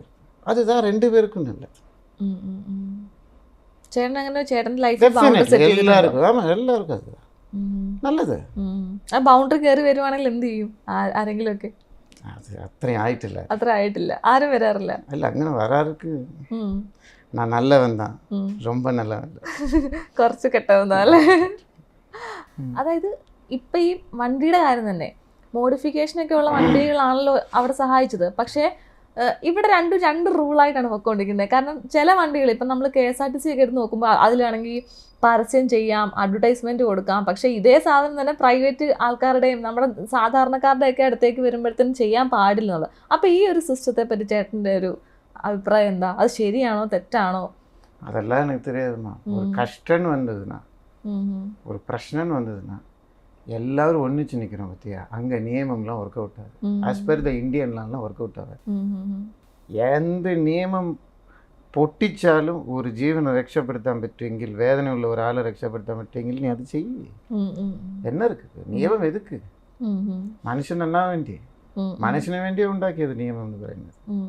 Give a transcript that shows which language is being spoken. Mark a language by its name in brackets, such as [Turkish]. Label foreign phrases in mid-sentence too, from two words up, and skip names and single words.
[Malayalam] അതുതാ രണ്ടുപേർക്കും നല്ലത്. ചേട്ടൻ അങ്ങനെ ചേട്ടൻ്റെ ലൈഫിൽ എല്ലാവർക്കും എല്ലാവർക്കും അത് നല്ലത്. ആ ബൗണ്ടറി കയറി വരുവാണെങ്കിൽ എന്ത് ചെയ്യും ആരെങ്കിലും ഒക്കെ? അത് അത്രയും ആയിട്ടില്ല, അത്ര ആയിട്ടില്ല, ആരും വരാറില്ല. അല്ല അങ്ങനെ വരാർക്ക് [Tamil] நான் நல்லவன் தான், ரொம்ப நல்லவன். [Malayalam] കുറച്ച് കെട്ടവന്നല്ലേ. അതായത് ഇപ്പൊ ഈ വണ്ടിയുടെ കാര്യം തന്നെ, മോഡിഫിക്കേഷനൊക്കെ ഉള്ള വണ്ടികളാണല്ലോ അവിടെ സഹായിച്ചത്. പക്ഷേ ഇവിടെ രണ്ട് റൂളായിട്ടാണ് പൊയ്ക്കൊണ്ടിരിക്കുന്നത്. കാരണം ചില വണ്ടികൾ ഇപ്പം നമ്മൾ KSRTC ഒക്കെ എടുത്ത് നോക്കുമ്പോൾ അതിലാണെങ്കിൽ പരസ്യം ചെയ്യാം, അഡ്വർടൈസ്മെൻറ്റ് കൊടുക്കാം. പക്ഷേ ഇതേ സാധനം തന്നെ പ്രൈവറ്റ് ആൾക്കാരുടെയും നമ്മുടെ സാധാരണക്കാരുടെയൊക്കെ അടുത്തേക്ക് വരുമ്പോഴത്തേനും ചെയ്യാൻ പാടില്ലെന്നുള്ളത്. അപ്പോൾ ഈ ഒരു സിസ്റ്റത്തെ പറ്റി ചേട്ടൻ്റെ ഒരു അഭിപ്രായം എന്താ? അത് ശരിയാണോ തെറ്റാണോ? [Tamil] அதெல்லாம் எனக்கு தெரியாதுமா. ஒரு கஷ்டம்னு வந்ததுன்னா, ஒரு பிரச்சனைன்னு வந்ததுன்னா எல்லாரும் ஒன்றிச்சு நிற்கிறோம் பற்றியா, அங்கே நியமம்லாம் [English] work out [Tamil] ஆகுது. [English] as per the Indian law work out ஆகாது. [Malayalam] എന്ത് നിയമം പൊട്ടിച്ചാലും ഒരു ജീവനെ രക്ഷപ്പെടുത്താൻ പറ്റുമെങ്കിൽ, വേദനയുള്ള ഒരാളെ രക്ഷപ്പെടുത്താൻ പറ്റുമെങ്കിൽ നീ അത് ചെയ്യേ. എന്നാ ഇருக்கு നിയമം? എതുക്ക്? മനുഷ്യൻ എന്നാ വേണ്ടി, മനുഷ്യന് വേണ്ടിയേ ഉണ്ടാക്കിയത് നിയമം എന്ന് പറയുന്നത്.